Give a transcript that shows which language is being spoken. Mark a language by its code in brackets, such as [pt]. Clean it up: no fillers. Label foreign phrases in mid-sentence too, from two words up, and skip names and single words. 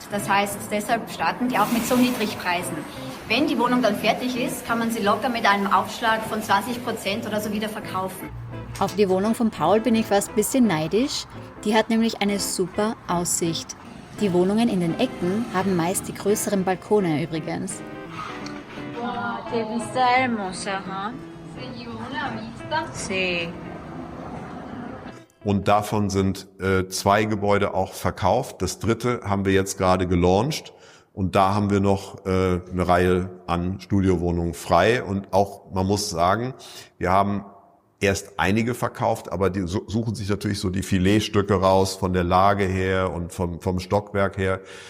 [de] Das heißt, deshalb starten die auch mit so Niedrigpreisen. Wenn die Wohnung dann fertig ist, kann man sie locker mit einem Aufschlag von 20% oder so wieder verkaufen. Auf die Wohnung von Paul bin ich fast ein bisschen neidisch. Die hat nämlich eine super Aussicht. Die Wohnungen in den Ecken haben meist die größeren Balkone übrigens. [es] Qué vista hermosa, ¿huh? Se llevó una vista. Sí. [de] Und davon sind 2 Gebäude auch verkauft. Das 3. haben wir jetzt gerade gelauncht. Und da haben wir noch eine Reihe an Studiowohnungen frei. Und auch, man muss sagen, wir haben erst einige verkauft, aber die suchen sich natürlich so die Filetstücke raus von der Lage her und vom Stockwerk her.